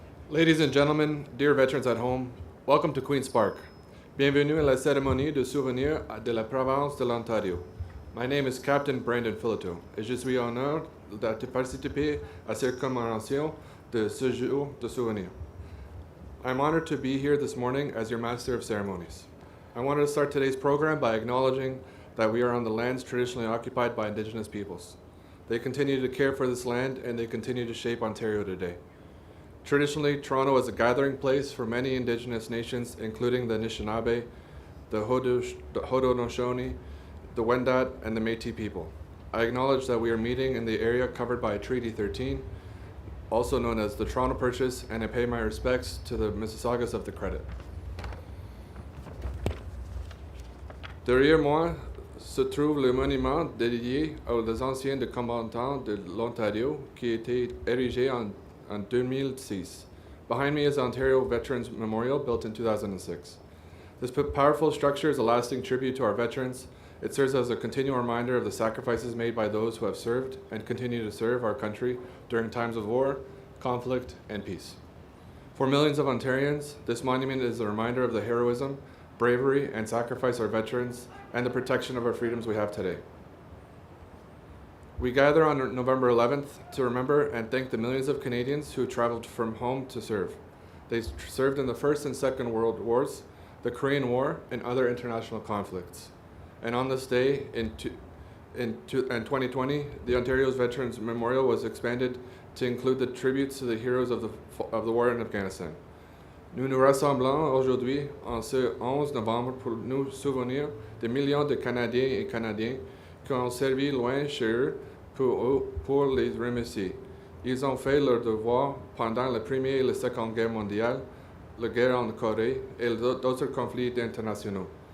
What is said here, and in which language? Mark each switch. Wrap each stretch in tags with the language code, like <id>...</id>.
<en>Ladies and gentlemen, dear veterans at home, welcome to Queen's Park.</en> <fr>Bienvenue à la cérémonie de souvenir de la province de l'Ontario.</fr> <en>My name is Captain</en> <fr>Brandon Filato, et je suis honoré de participer à cette commémoration de ce jour de souvenir.</fr> <en>I'm honored to be here this morning as your Master of Ceremonies. I wanted to start today's program by acknowledging that we are on the lands traditionally occupied by Indigenous peoples. They continue to care for this land and they continue to shape Ontario today. Traditionally, Toronto is a gathering place for many Indigenous nations, including the Anishinaabe, the Haudenosaunee, the Wendat, and the Métis people. I acknowledge that we are meeting in the area covered by Treaty 13, also known as the Toronto Purchase, and I pay my respects to the Mississaugas of the Credit.</en> <fr>Derrière moi se trouve le monument dédié aux anciens combattants de l'Ontario qui a été érigé en 2006.</fr> <en>Behind me is the Ontario Veterans Memorial, built in 2006. This powerful structure is a lasting tribute to our veterans. It serves as a continual reminder of the sacrifices made by those who have served and continue to serve our country during times of war, conflict, and peace. For millions of Ontarians, this monument is a reminder of the heroism, bravery, and sacrifice our veterans and the protection of our freedoms we have today. We gather on November 11th to remember and thank the millions of Canadians who traveled from home to serve. They served in the First and Second World Wars, the Korean War, and other international conflicts. And on this day in 2020, the Ontario's Veterans Memorial was expanded to include the tributes to the heroes of the war in Afghanistan.</en> <fr>Nous nous rassemblons aujourd'hui en ce 11 novembre pour nous souvenir des millions de Canadiens et Canadiens qui ont servi loin chez eux pour les remercier. Ils ont fait leur devoir pendant la Première et la Seconde Guerre mondiale, la guerre en Corée et d'autres conflits internationaux.</fr>